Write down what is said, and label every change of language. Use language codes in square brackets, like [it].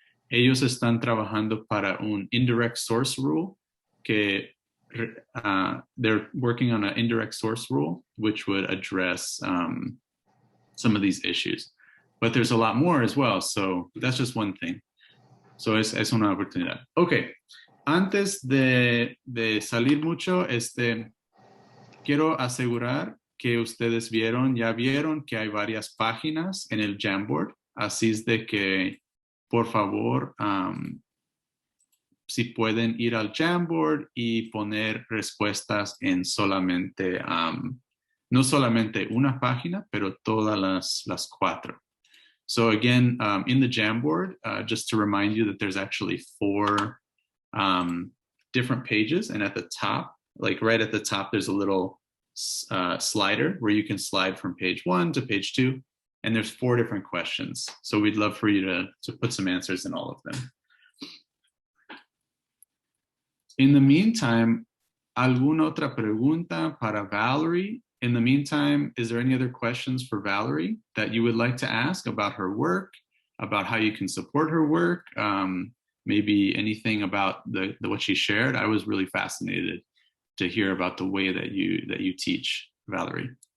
[es] Ellos están trabajando para un [en] indirect source rule que they're working on an indirect source rule which would address some of these issues. But there's a lot more as well, so that's just one thing. [es] So es una oportunidad. Okay. Antes de salir mucho, quiero asegurar que ustedes ya vieron que hay varias páginas en el Jamboard, así es de que, por favor, si pueden ir al Jamboard y poner respuestas en solamente, no solamente una página, pero todas las 4. [en] So again, in the Jamboard, just to remind you that there's actually 4 different pages, and at the top, like right at the top, there's a little slider where you can slide from page 1 to page 2, and there's 4 different questions. So we'd love for you to put some answers in all of them. In the meantime, [es] ¿alguna otra pregunta para Valerie? [en] In the meantime, is there any other questions for Valerie that you would like to ask about her work, about how you can support her work? Maybe anything about what she shared. I was really fascinated to hear about the way that you teach, Valerie.